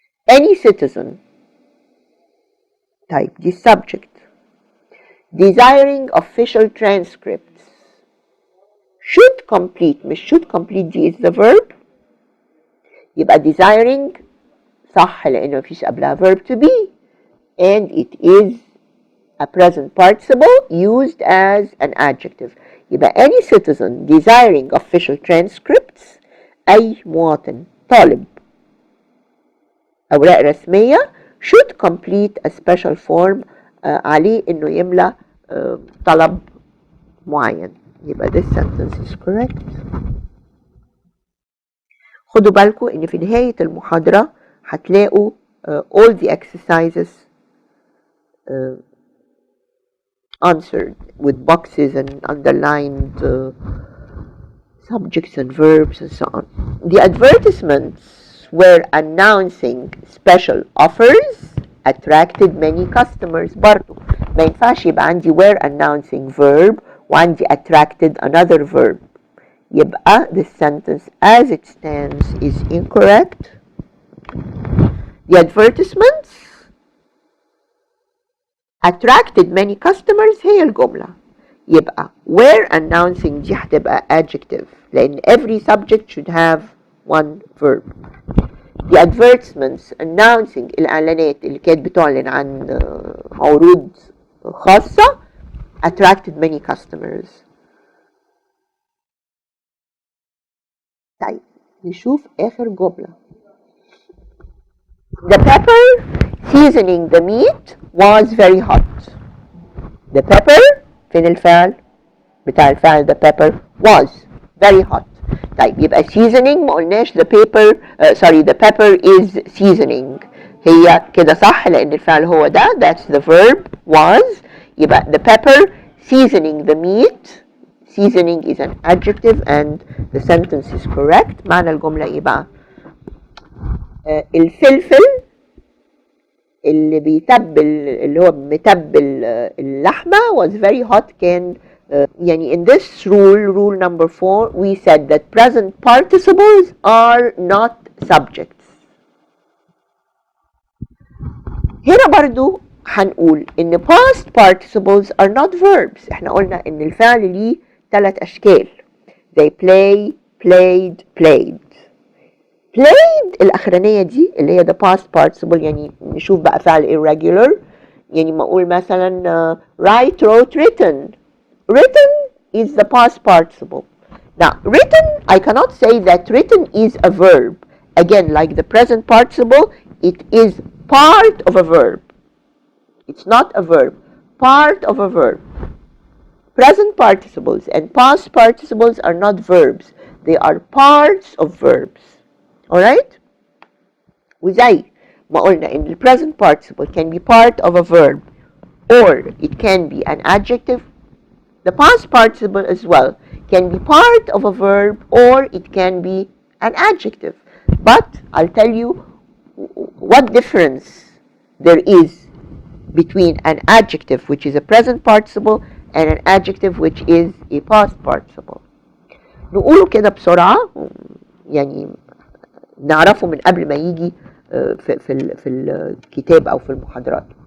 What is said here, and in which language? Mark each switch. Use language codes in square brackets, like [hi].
[en] any citizen [ar] طيب دي [en] subject desiring official transcripts should complete مش should complete دي is the verb يبقى desiring صح [ar] لأنه مفيش قبلها [en] verb to be and it is a present participle used as an adjective. [ar] يبقى [en] any citizen desiring official transcripts، [ar] أي مواطن طالب أوراق رسمية [en] should complete a special form، [ar] عليه إنه يملى طلب معين. يبقى [en] this sentence is correct. [ar] خدوا بالكم إن في نهاية المحاضرة هتلاقوا [en] all the exercises answered with boxes and underlined subjects and verbs and so on. The advertisements were announcing special offers attracted many customers. [ar] برضو ما ينفعش يبقى عندي [en] were announcing [ar] verb وعندي [en] attracted another verb. [ar] يبقى [en] this sentence as it stands is incorrect. The advertisements attracted many customers هي الجملة. يبقى were announcing [ar] دي هتبقى [en] adjective لأن every subject should have one verb. The advertisements announcing [ar] الإعلانات اللي كانت بتعلن عن عروض خاصة [en] attracted many customers. [ar] طيب نشوف آخر جملة. [en] The pepper seasoning the meat was very hot. The pepper [ar] فين الفعل بتاع الفعل [en] the pepper was very hot. [ar] طيب يبقى [en] seasoning [ar] ما قلناش [en] the pepper is seasoning. [ar] هي كده صح لأن الفعل هو ده [en] that's the verb was. [ar] يبقى [en] the pepper seasoning the meat. Seasoning is an adjective and the sentence is correct. [ar] معنى الجملة ايه بقى؟ الفلفل اللي بيتبل اللي هو متبل اللحمة [en] was very hot [ar] كان يعني [en] in this rule number 4 we said that present participles are not subjects. [ar] هنا برضو هنقول ان [en] past participles are not verbs. [ar] احنا قلنا ان الفعل ليه 3 اشكال [en] they play played played. [ar] played الأخرانية دي اللي هي the past participle يعني نشوف بقى فعل irregular يعني ما أقول مثلا [en] write wrote written. written is the past participle. Now written I cannot say that written is a verb. Again like the present participle it is part of a verb. It's not a verb. Part of a verb. Present participles and past participles are not verbs. They are parts of verbs. Alright? [ar] وزي ما قلنا [en] in the present participle can be part of a verb or it can be an adjective. The past participle as well can be part of a verb or it can be an adjective. But I'll tell you what difference there is between an adjective which is a present participle and an adjective which is a past participle. [ar] نقوله كده بسرعة يعني نعرفه من قبل ما يجي في الكتاب أو في المحاضرات.